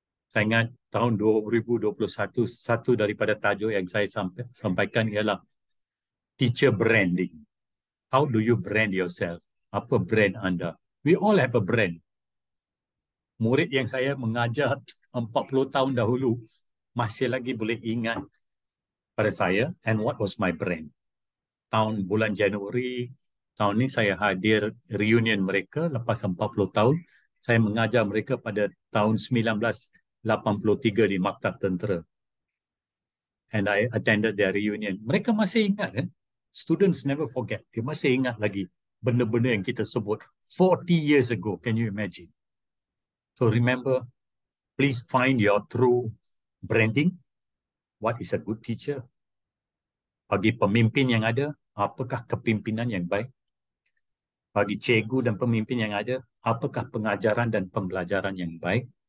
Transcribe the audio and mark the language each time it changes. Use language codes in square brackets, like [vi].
[ms] Saya ingat tahun 2021, satu daripada tajuk yang saya sampaikan ialah teacher branding. [en] How do you brand yourself? [ms] Apa brand anda? [en] We all have a brand. [ms] Murid yang saya mengajar 40 tahun dahulu masih lagi boleh ingat pada saya [en] and what was my brand. [ms] Tahun bulan Januari, tahun ni saya hadir reunion mereka lepas 40 tahun. Saya mengajar mereka pada tahun 1983 di Maktab Tentera. [en] And I attended their reunion. [ms] Mereka masih ingat kan? [en] Students never forget. [ms] Dia masih ingat lagi benda-benda yang kita sebut [en] 40 years ago. Can you imagine? So remember, please find your true branding. What is a good teacher? [ms] Bagi pemimpin yang ada, apakah kepimpinan yang baik? Bagi cikgu dan pemimpin yang ada, apakah pengajaran dan pembelajaran yang baik?